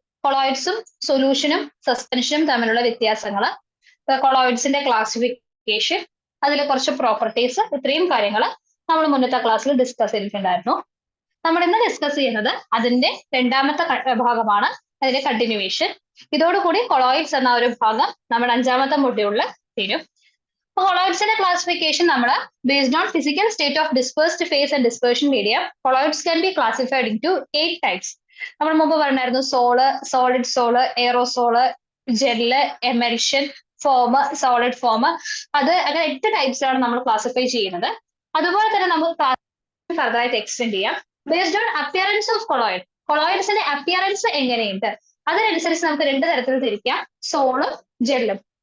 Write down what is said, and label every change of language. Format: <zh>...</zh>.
<ml>കൊളോയിഡ്സും സൊല്യൂഷനും സസ്പെൻഷനും തമ്മിലുള്ള വ്യത്യാസങ്ങൾ, കൊളോയിഡ്സിന്റെ ക്ലാസിഫിക്കേഷൻ, അതിലെ കുറച്ച് പ്രോപ്പർട്ടീസ്, ഇത്രയും കാര്യങ്ങൾ നമ്മൾ മുന്നത്തെ ക്ലാസ്സിൽ ഡിസ്കസ് ചെയ്തിട്ടുണ്ടായിരുന്നു. നമ്മൾ ഇന്ന് ഡിസ്കസ് ചെയ്യുന്നത് അതിന്റെ രണ്ടാമത്തെ ഭാഗമാണ്, അതിന്റെ കണ്ടിന്യൂവേഷൻ. ഇതോടുകൂടി കൊളോയിഡ്സ് എന്ന ഒരു ഭാഗം നമ്മുടെ 5ാമത്തെ മൊഡ്യൂളിൽ തീരും. കൊളോയിഡ്സിന്റെ ക്ലാസിഫിക്കേഷൻ നമ്മൾ</ml> <en>based on physical state of dispersed phase and dispersion medium, colloids can be classified into 8 types.</en> <ml>നമ്മൾ മുമ്പ് പറഞ്ഞായിരുന്നു solid soul, എയറോസോള്, gel, emulsion, form, solid form. അത് അങ്ങനെ 8 ടൈപ്സിലാണ് നമ്മൾ ക്ലാസിഫൈ ചെയ്യുന്നത്. അതുപോലെ തന്നെ നമുക്ക് ഫർദറായിട്ട് എക്സ്റ്റെൻഡ് ചെയ്യാം</ml> <en>Based on appearance of colloid.</en> <ml>കൊളോയിഡ്സിന്റെ appearance എങ്ങനെയുണ്ട് അതിനനുസരിച്ച് നമുക്ക് 2 തരത്തിൽ തിരിക്കാം, സോളും ജെല്ലും.</ml>